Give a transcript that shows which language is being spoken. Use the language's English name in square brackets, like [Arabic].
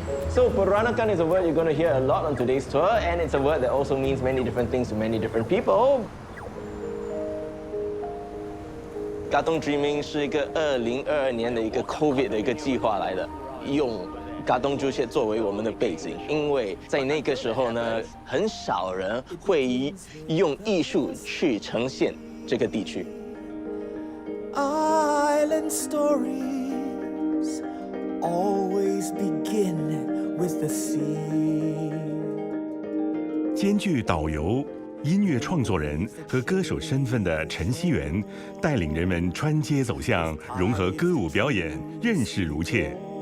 [English] So Peranakan is a word you're going to hear a lot on today's tour, and it's a word that also means many different things to many different people. [Chinese] Gatong Dreaming 是一个2022年的一个 COVID 的一个计划来的，用 Gatong Juche 作为我们的背景，因为在那个时候呢，很少人会用艺术去呈现这个地区。 [English] Island stories always begin with the sea. [Chinese] 兼具导游、音乐创作人和歌手身份的陈希元，带领人们穿街走巷，融合歌舞表演，认识如切。